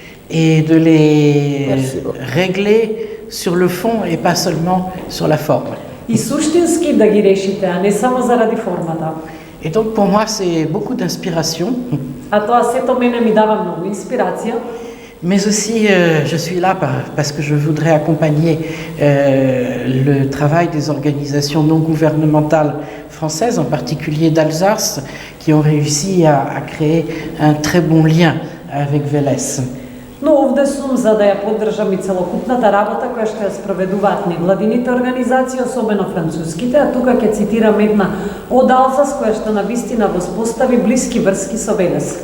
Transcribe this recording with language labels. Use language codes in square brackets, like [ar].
[fr] Et de les régler sur le fond et pas seulement sur la forme. [mk] И суштински да ги решите, а не само заради формата. [fr] Et donc pour moi c'est beaucoup d'inspiration. [mk] А тоа сето мене ми дава многу инспирација. [fr] Mais aussi, je suis là parce que je voudrais accompagner le travail des organisations non gouvernementales françaises, en particulier d'Alsace, qui ont réussi à créer un très bon lien avec Velès. [mk] Но овде сум за да ја поддржам и целокупната работа која што ја спроведуваат невладините организации, особено француските, а тука ќе цитирам една од Алзас која што навистина воспостави блиски врски со Велес.